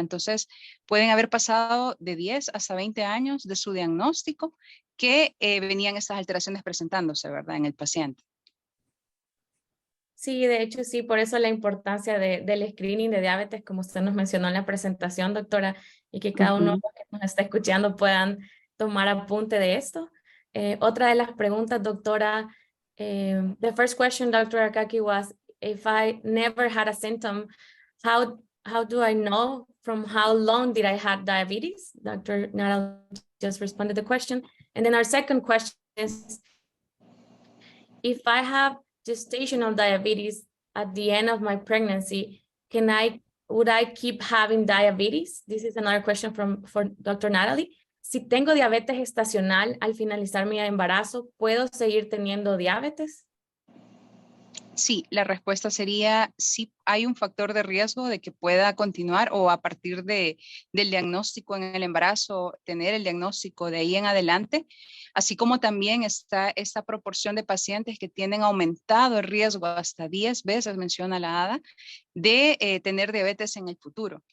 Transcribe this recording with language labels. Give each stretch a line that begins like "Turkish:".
Spanish: Entonces, pueden haber pasado de 10 hasta 20 años de su diagnóstico que venían estas alteraciones presentándose, ¿verdad? En el paciente. Sí, de hecho, sí, por eso la importancia del screening de diabetes, como usted nos mencionó en la presentación, doctora, y que cada uno que nos está escuchando puedan tomar apunte de esto. Otra de las preguntas, doctora,
English: the first question,
Spanish: Dr.
English: Arakaki, was, if I never had a symptom, how do I know from how long did I have diabetes? Dr. Nara just responded the question. And then our second question is, if I have gestational diabetes at the end of my pregnancy, would I keep having diabetes? This is another question for Dr. Natalie.
Spanish: Si tengo diabetes gestacional al finalizar mi embarazo, ¿puedo seguir teniendo diabetes? Sí, la respuesta sería sí, hay un factor de riesgo de que pueda continuar o a partir del diagnóstico en el embarazo, tener el diagnóstico de ahí en adelante, así como también está esta proporción de pacientes que tienen aumentado el riesgo hasta 10 veces, menciona la ADA, de tener diabetes en el futuro.